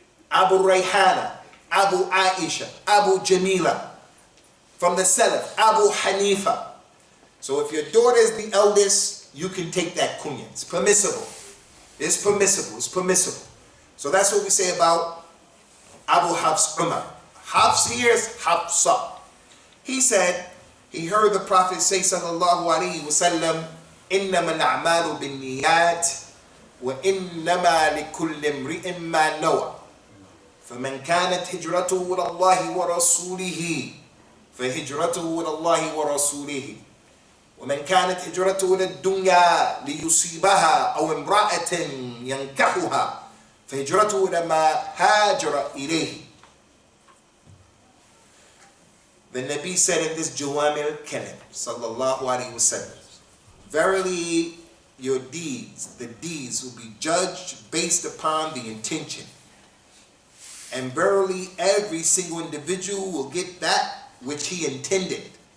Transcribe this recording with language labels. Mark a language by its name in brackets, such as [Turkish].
[English] Abu Rayhana, Abu Aisha, Abu Jamila. From the Salaf, Abu Hanifa. So if your daughter is the eldest, you can take that kunya. It's permissible. It's permissible. It's permissible. So that's what we say about Abu Hafs Umar. Hafs here is Hafsa. He said, he heard the Prophet say, sallallahu alayhi wa sallam, [Arabic] إِنَّمَا الْأَعْمَالُ بِالنِّيَّاتِ وَإِنَّمَا لِكُلِّ امْرِئٍ مَّا نَوَى فَمَنْ كَانَتْ هِجْرَتُهُ إِلَى اللَّهِ وَرَسُولِهِ فهجرته إلى الله ورسوله ومن كانت هجرته إلى الدنيا ليصيبها أو امرأة ينكحها فهجرته إلى ما هاجر إليه. [English] The Nabi said in this Jawami al-Kalim, sallallahu alayhi wa sallam, verily your deeds, the deeds will be judged based upon the intention. And verily every single individual will get that which he intended.